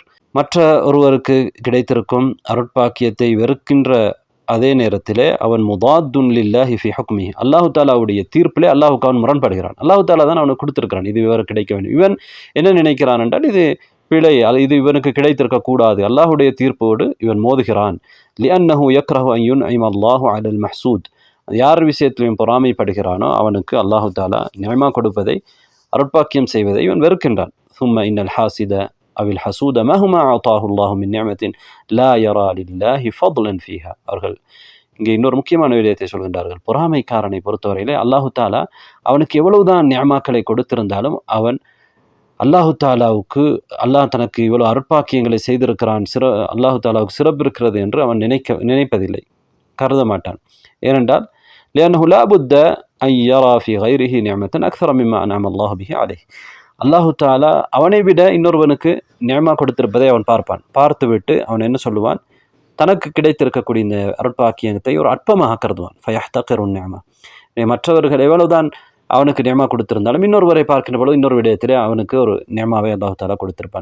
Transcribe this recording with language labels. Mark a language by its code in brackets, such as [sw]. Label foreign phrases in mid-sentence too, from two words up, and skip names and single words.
[ta] மற்ற ஒருவருக்கு கிடைத்திருக்கும் அருட்பாக்கியத்தை வெறுக்கின்ற அதே நேரத்திலே அவன் [ar] معاد لله في حكمه. [ta] அல்லாஹு தஆலாவுடைய தீர்ப்பிலே அல்லாஹுக்கு அவன் முரண்படுகிறான். அல்லாஹு தஆலா தான் அவனுக்கு கொடுத்திருக்கிறான், இது இவருக்கு கிடைக்க வேண்டும். இவன் என்ன நினைக்கிறான் என்றால், இது பிழை, இது இவனுக்கு கிடைத்திருக்க கூடாது. அல்லாஹுடைய தீர்ப்போடு இவன் மோதுகிறான். [ar] لأنه يكره أن ينعم الله على المحسود. [ta] யார் விஷயத்திலையும் பொறாமைப்படுகிறானோ அவனுக்கு அல்லாஹு தாலா நியமா கொடுப்பதை அருட்பாக்கியம் செய்வதை இவன் வெறுக்கின்றான். [ar] ثم إن الحاسد أو الحسود مهما أعطاه الله من نعمة لا يرى لله فضلا فيها. [ta] அவர்கள் இங்கே இன்னொரு முக்கியமான விடயத்தை சொல்கின்றார்கள். பொறாமைக்காரனை பொறுத்தவரையிலே அல்லாஹு தாலா அவனுக்கு எவ்வளவுதான் நியமாக்களை கொடுத்திருந்தாலும் அவன் அல்லாஹு தாலாவுக்கு அல்லாஹ் தனக்கு இவ்வளவு அருட்பாக்கியங்களை செய்திருக்கிறான், அல்லாஹு தாலாவுக்கு சிறப்பு இருக்கிறது என்று அவன் நினைப்பதில்லை, கருத மாட்டான். [ar] ஏனென்றால் لأنه لا بد أن يرى في غيره نعمة أكثر مما أنعم الله به عليه. [ta] அல்லாஹு தாலா அவனை விட இன்னொருவனுக்கு நியமா கொடுத்திருப்பதை அவன் பார்ப்பான். பார்த்துவிட்டு அவன் என்ன சொல்லுவான், தனக்கு கிடைத்திருக்கக்கூடிய இந்த அருட்பாக்கியத்தை ஒரு அற்பமாக கருதுவான். [ar] فيحتقر نعمة. [ta] மற்றவர்கள் எவ்வளவுதான் அவனுக்கு நியமா கொடுத்திருந்தாலும் இன்னொருவரை பார்க்கின்ற பொழுது இன்னொரு விடயத்திலே அவனுக்கு ஒரு நியமாவை அல்லாஹு தாலா கொடுத்திருப்பான்.